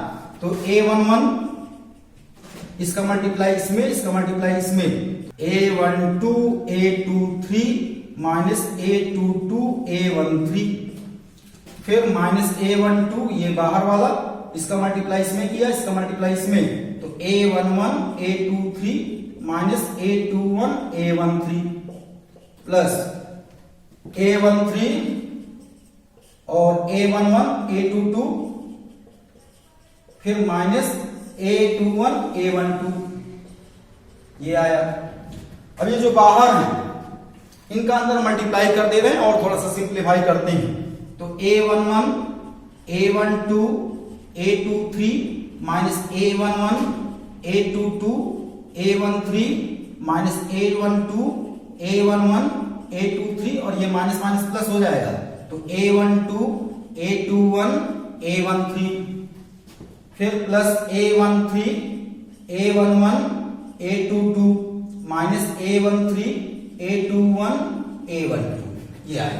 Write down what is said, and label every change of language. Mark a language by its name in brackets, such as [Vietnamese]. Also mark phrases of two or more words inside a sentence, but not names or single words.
[Hindi] तो A11 इसका मल्टीप्लाई इसमें, इसका मल्टीप्लाई इसमें, A12 A23 माइनस A22 A13, फिर -A12 ये बाहर वाला, इसका मल्टीप्लाई इसमें किया, इसका मल्टीप्लाई इसमें, तो A11 A23 माइनस A21 A13 प्लस A13 और A11 A22, फिर माइनस A21 A12, ये आया। अब ये जो बाहर है इनका अंदर मल्टीप्लाई कर दे रहे हैं और थोड़ा सा सिंप्लीफाई करते हैं। तो A11 A12 A23 माइनस A11 A22 A13 माइनस A12 A11 A23 और ये माइनस माइनस प्लस हो जाएगा, तो A12 A21 A13, फिर प्लस A13 A11 A22 माइनस A13 A21 A12, ये आया।